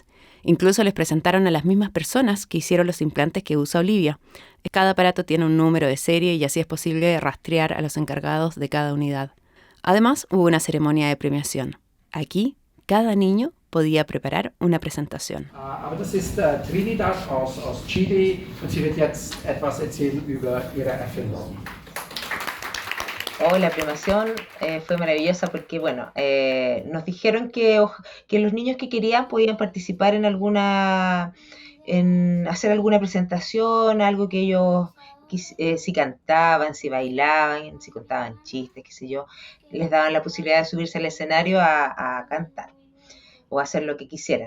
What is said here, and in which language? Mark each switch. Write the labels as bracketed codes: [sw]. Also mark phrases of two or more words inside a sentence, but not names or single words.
[es] Incluso les presentaron a las mismas personas que hicieron los implantes que usa Olivia. Cada aparato tiene un número de serie y así es posible rastrear a los encargados de cada unidad. Además, hubo una ceremonia de premiación. Aquí, cada niño podía preparar una presentación. [de] Aber das ist Trinidad aus Chile und sie wird jetzt etwas erzählen über ihre Erfindung. [es] La premiación fue maravillosa porque, bueno, nos dijeron que los niños que querían podían participar en hacer alguna presentación, algo que ellos, si cantaban, si bailaban, si contaban chistes, qué sé yo, les daban la posibilidad de subirse al escenario a cantar o hacer lo que quisieran.